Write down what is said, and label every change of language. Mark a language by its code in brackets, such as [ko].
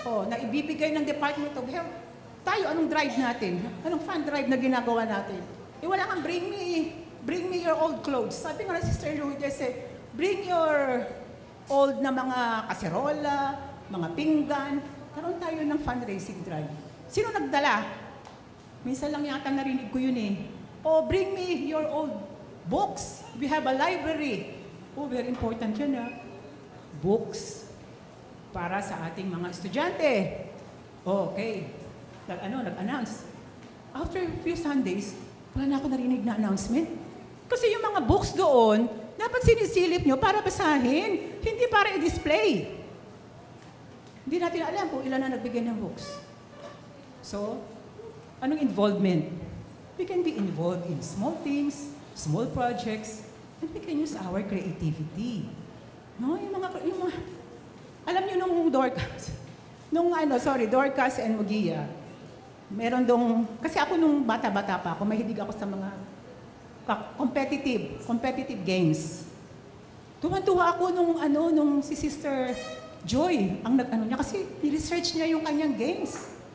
[tl] Na ibibigay ng Department of Health. Tayo, anong drive natin? Anong fund drive na ginagawa natin? Wala kang [en] bring me your old clothes. [tl] Sabi nga na Sister Lourdes, [en] bring your old [tl] na mga kaserola, mga pinggan. Karoon tayo ng fundraising drive. Sino nagdala? Minsan lang yata narinig ko yun [en] bring me your old books. We have a library. [tl] Very important yan Books para sa ating mga estudyante. Okay. Nag-announce. After a few Sundays, wala na ako narinig na announcement. Kasi yung mga books doon, dapat sinisilip nyo para basahin, hindi para i-display. Hindi natin alam kung ilan na nagbigay ng books. So, anong involvement? [en] We can be involved in small things, small projects, and we can use our creativity. [tl] No, yung mga alam niyo nung Dorcas, Dorcas and Mugia, meron kasi ako nung bata-bata pa ako, mahilig ako sa mga competitive games. Tuwan-tuwa ako nung si Sister Joy, ang niya, kasi ni-research niya yung kanyang games.